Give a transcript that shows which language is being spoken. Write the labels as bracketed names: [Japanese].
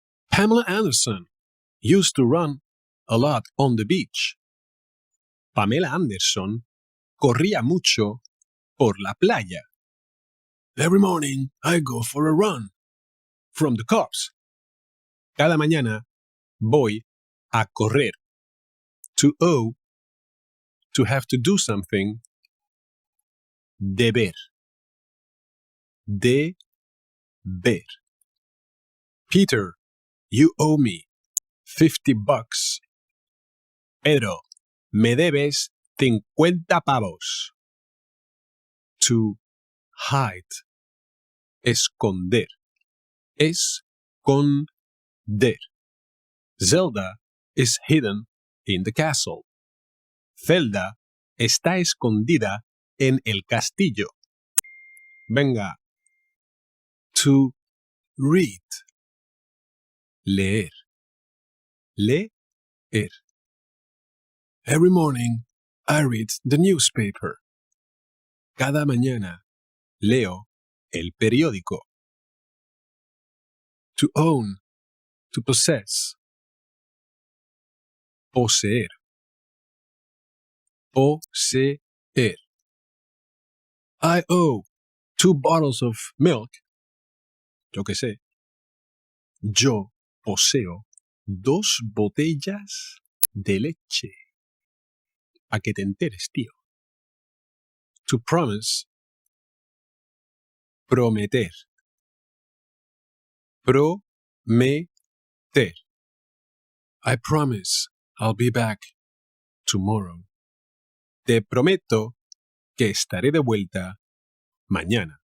[English] Pamela Anderson used to run a lot on the beach. [Spanish] Pamela Anderson corría mucho por la playa. [English] Every morning I go for a run. From the cops. [Spanish] Cada mañana voy a correr. [English] To owe. To have to do something. Deber. Deber. Peter, you owe me $50. [Spanish] Pedro, me debes 50 pavos. [English] To hide. Esconder. [Spanish] Esconder. [English] Zelda is hidden in the castle. [Spanish] Zelda está escondida en el castillo. Venga. [English] To read. [Spanish] Leer. Leer. [English] Every morning I read the newspaper. [Spanish] Cada mañana leo el periódico. [English] To own. To possess. [Spanish] Poseer. [English] Poseer. I owe 2 bottles of milk. [Spanish] Yo qué sé. Yo poseo 2 botellas de leche. A que te enteres, tío. [English] To promise. [Spanish] Prometer. Prometer. [English] I promise I'll be back tomorrow. [Spanish] Te prometo que estaré de vuelta mañana.